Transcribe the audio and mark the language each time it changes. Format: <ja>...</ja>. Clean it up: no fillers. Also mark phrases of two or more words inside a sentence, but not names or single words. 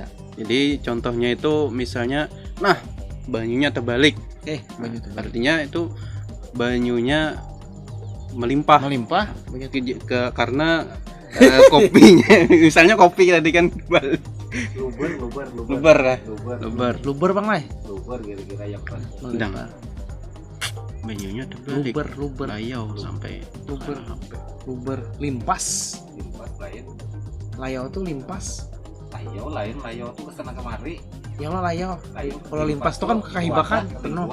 <id>Jadi contohnya itu misalnya, nah,</id> <bjn>banyunya terbalik. Oke, banyu terbalik.</bjn> <id>Artinya itu banyunya melimpah. Melimpah Karena kopinya. Misalnya kopi tadi kan luber Bang Lai. Luber kira-kira yang Sedang</id> <bjn>banyunya terbalik.</bjn> <id>Luber. Layau sampai Luber limpas. limpas lain. Layau tuh limpas. Layau tuh kesana kemari. Ya lo layau. Kalau limpas tuh kan kehibakan penuh.</id>